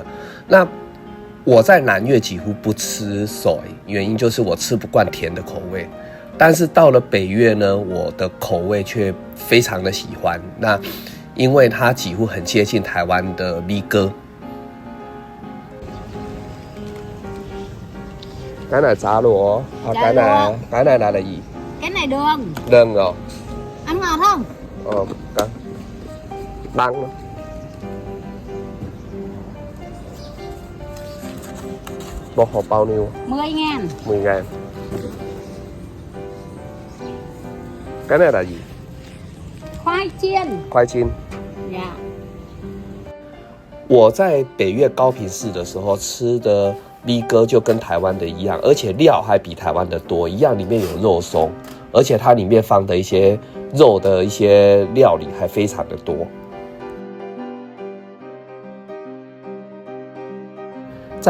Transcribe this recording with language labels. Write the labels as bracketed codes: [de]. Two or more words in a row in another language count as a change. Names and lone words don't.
[zh] 那我在南越几乎不吃soy，原因就是我吃不惯甜的口味。但是到了北越呢，我的口味却非常的喜欢。那因为它几乎很接近台湾的米糕。 [vi] Cái này chả lụa, cái này là gì? Cái này đường. Đường rồi. Ăn ngọt không? Cái đắng đó. Một hộp bao nhiêu? 10.000. 10.000. Cái này là gì? Khoai chiên. Khoai chiên. Dạ. [zh] 我在北越高平市的时候吃的米糕就跟台湾的一样，而且料还比台湾的多，一样里面有肉松，而且它里面放的一些肉的一些料理还非常的多。